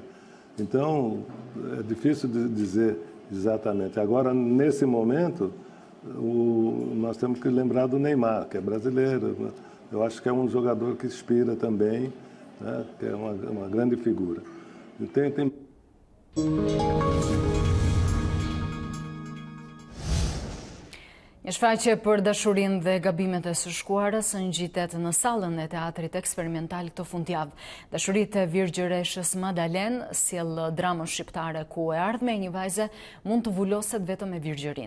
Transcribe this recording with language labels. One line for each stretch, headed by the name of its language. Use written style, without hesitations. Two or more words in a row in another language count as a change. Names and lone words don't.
Portuguese: Então, é difícil de dizer exatamente. Agora, nesse momento, nós temos que lembrar do Neymar, que é brasileiro, né? Eu acho que é um jogador que inspira também, né? Que é uma grande figura. E tem...
Albanian: Një shfaqje për dashurinë dhe gabimet e së shkuarës ngjitet në sallën e teatrit eksperimental këtë fundjavë. Dashuritë e virgjëreshës Madalen sjell dramën shqiptare ku e ardhmja e një vajze mund të vuloset vetëm me virgjërinë.